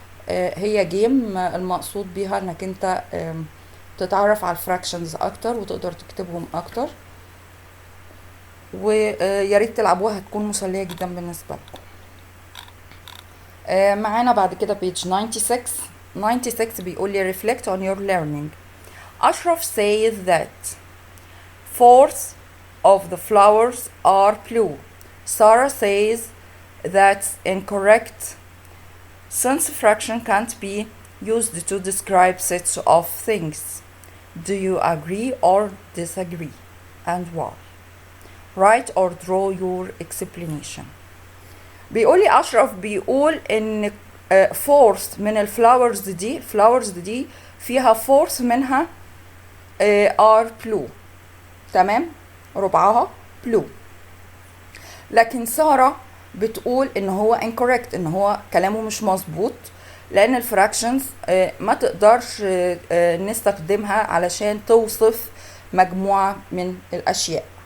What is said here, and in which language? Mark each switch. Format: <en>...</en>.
<ar>هي جيم المقصود بيها انك انت تتعرف على الفراكشنز اكتر وتقدر تكتبهم اكتر، وياريت تلعبوها، هتكون مسلية جدا بالنسبة لكم. معانا بعد كده page 96. 96 بيقول لي</ar> <en>reflect on your learning. Ashraf says that fourth of the flowers are blue. Sarah says that's incorrect since fraction can't be used to describe sets of things. Do you agree or disagree, and why? Write or draw your explanation.</en> <ar>بيقول لي أشرف بيقول إن fourth من الفلاورز دي، الفلاورز دي فيها fourth منها</ar> <en>are blue.</en> <ar>تمام، ربعها blue. لكن سارة بتقول ان هو incorrect، ان هو كلامه مش مظبوط، لان الفراكشنز ما تقدرش نستخدمها علشان توصف مجموعة من الاشياء.</ar>